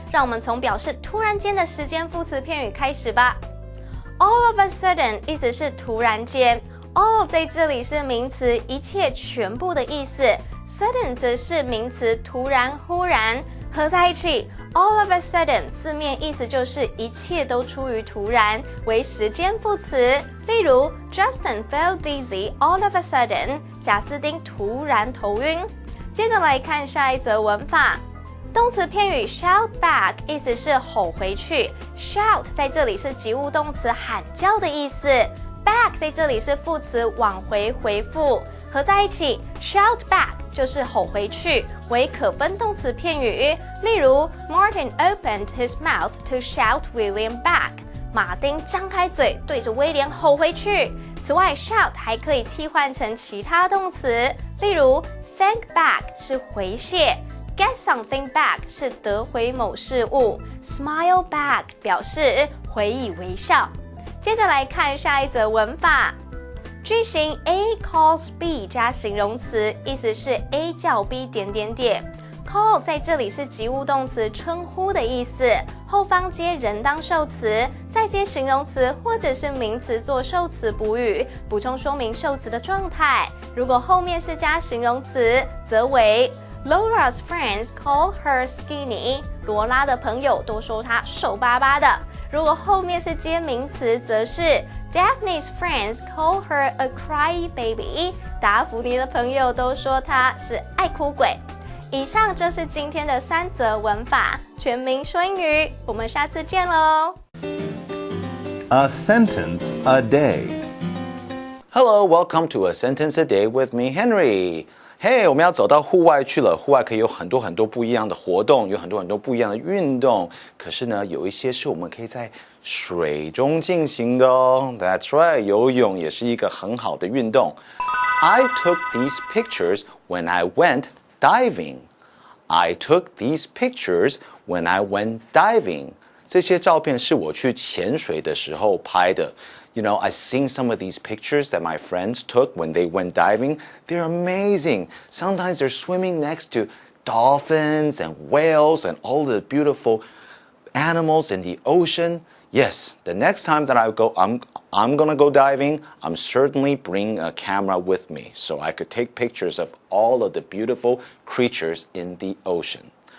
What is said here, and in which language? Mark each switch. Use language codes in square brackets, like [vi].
[zh] 让我们从表示突然间的时间副词片语开始吧。 [en] All of a sudden [zh] 意思是突然间。 All 在这里是名词，一切全部的意思。 Sudden 则是名词，突然忽然，合在一起。 [en] All of a sudden [zh] 字面意思就是一切都出于突然，为时间副词。例如 [en] Justin felt dizzy all of a sudden， [zh] 贾斯汀突然头晕。接着来看下一则文法。动词片语 shout back 意思是吼回去 ，shout 在这里是及物动词喊叫的意思 ，back 在这里是副词往回回复，合在一起 shout back 就是吼回去，为可分动词片语。例如 [en] Martin opened his mouth to shout William back， [zh] 马丁张开嘴对着威廉吼回去。此外 shout 还可以替换成其他动词，例如 thank back 是回谢。 [en] Get something back [zh] 是得回某事物 ， [en] smile back [zh] 表示回以微笑。接着来看下一则文法，句型 [en] A calls B [zh] 加形容词，意思是 A 叫 B call 在这里是及物动词称呼的意思，后方接人当受词，再接形容词或者是名词做受词补语，补充说明受词的状态。如果后面是加形容词，则为 [en] Laura's friends call her skinny， [zh] 罗拉的朋友都说她瘦巴巴的。如果后面是接名词，则是 [en] Daphne's friends call her a crybaby， [zh] 达芙妮的朋友都说她是爱哭鬼。以上就是今天的3则文法，全民说英语，我们下次见喽。 [en] A sentence a day. Hello, welcome to A Sentence a Day with me, Henry. Hey, [zh] 我们要走到户外去了。户外可以有很多不一样的活动，有很多不一样的运动。可是呢，有一些是我们可以在水中进行的哦。 [en] That's right， [zh] 游泳也是一个很好的运动。 [en] I took these pictures when I went diving. I took these pictures when I went diving. [zh] 这些照片是我去潜水的时候拍的。 [en] You know, I've seen some of these pictures that my friends took when they went diving. They're amazing. Sometimes they're swimming next to dolphins and whales and all the beautiful animals in the ocean. Yes, the next time that I'm gonna go diving, I'm certainly bringing a camera with me so I could take pictures of all of the beautiful creatures in the ocean.